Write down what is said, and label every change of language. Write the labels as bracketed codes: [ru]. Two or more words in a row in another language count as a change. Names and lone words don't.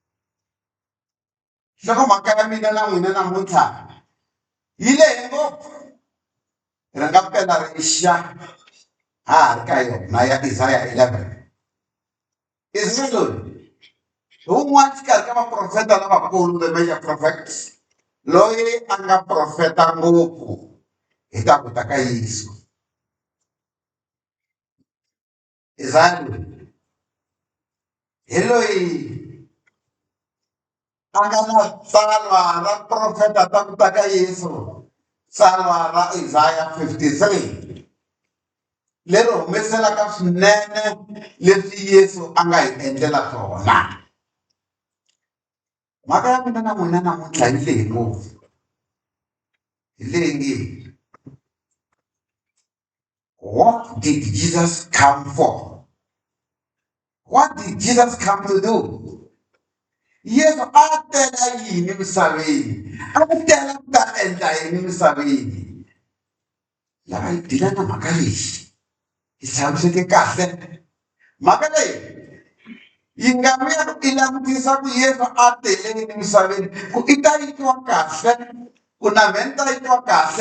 [ts] Loko mhaka ya mina na n'wina namuntlha yi lehe ngopfu. Ri nga pela rixa ha ha ri ka yona ya Isaiah 11. Isaiah loyi hi wun'wana xikarhi ka vaprofeta lavakulu, [en] the major prophets, [ts] loyi a nga profeta ngopfu hi ta ku ta ka Yesu. Isaiah loyi hi loyi a nga na tsalwa ra profeta ta ku ta ka Yesu, tsalwa ra Isaiah 53, leri humeselaka swinene leswi Yesu a nga hi endlela swona. Mhaka ya mina na n'wina namuntlha yi lehi ngopfu. Hi leyi nge, [en] what did Jesus come for? What did Jesus come to do? [ts] Yesu a tela yini misaveni? A tela ku ta endla yini misaveni? Lava hi dila na mhaka leyi hi tshamiseke kahle. Mhaka leyi yi nga mi ya i langutisa ku Yesu a teleni misaveni ku i ta yitwa kahle, ku na mheni ta yitwa kahle.